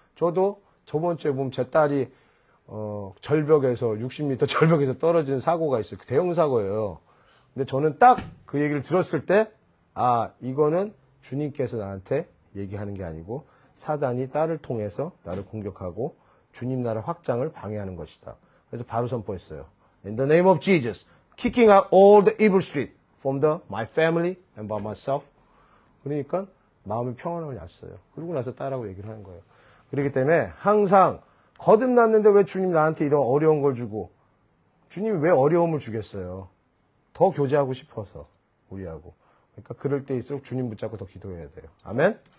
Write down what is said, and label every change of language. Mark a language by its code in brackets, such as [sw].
[ko] 저도 저번 주에 보면 제 딸이 절벽에서 60m 절벽에서 떨어지는 사고가 있어요. 대형 사고예요. 근데 저는 딱 그 얘기를 들었을 때 이거는 주님께서 나한테 얘기하는 게 아니고 사단이 딸을 통해서 나를 공격하고 주님 나라 확장을 방해하는 것이다. 그래서 바로 선포했어요. [en] In the name of Jesus, kicking out all the evil spirit from my family and by myself. [ko] 그러니까 마음의 평안함을 났어요. 그러고 나서 딸하고 얘기를 하는 거예요. 그렇기 때문에 항상 거듭났는데 왜 주님 나한테 이런 어려운 걸 주고, 주님이 왜 어려움을 주겠어요? 더 교제하고 싶어서 우리하고. 그러니까 그럴 때일수록 주님 붙잡고 더 기도해야 돼요. 아멘?